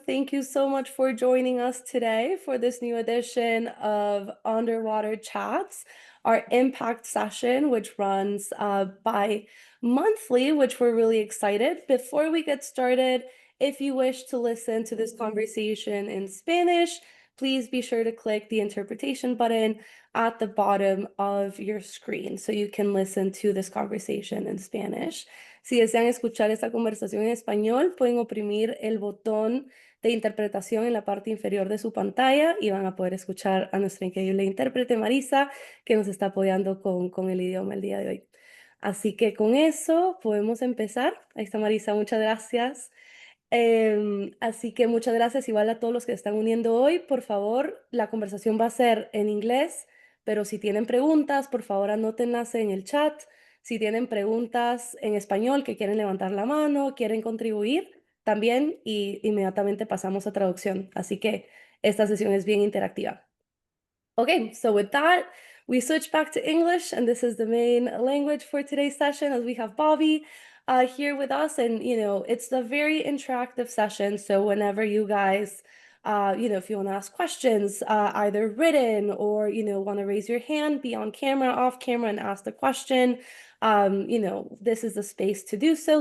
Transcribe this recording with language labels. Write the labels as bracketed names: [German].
[English] Thank you so much for joining us today for this new edition of Underwater Chats, our impact session, which runs bi-monthly, which we're really excited. Before we get started, if you wish to listen to this conversation in Spanish, please be sure to click the interpretation button at the bottom of your screen so you can listen to this conversation in Spanish. [Spanish] Si desean escuchar esta conversación en español, pueden oprimir el botón de interpretación en la parte inferior de su pantalla y van a poder escuchar a nuestra increíble intérprete Marisa, que nos está apoyando con el idioma el día de hoy. Así que con eso podemos empezar. Ahí está Marisa, muchas gracias. Así que muchas gracias igual a todos los que están uniendo hoy. Por favor, la conversación va a ser en inglés, pero si tienen preguntas, por favor anótenlas en el chat. Si tienen preguntas en español que quieren levantar la mano, quieren contribuir, también y inmediatamente pasamos a traducción. Así que esta sesión es bien interactiva. [English] Okay, so with that, we switch back to English, and this is the main language for today's session as we have Bobby here with us. And, it's a very interactive session. So whenever you guys, if you want to ask questions, either written or, want to raise your hand, be on camera, off camera, and ask the question, this is the space to do so.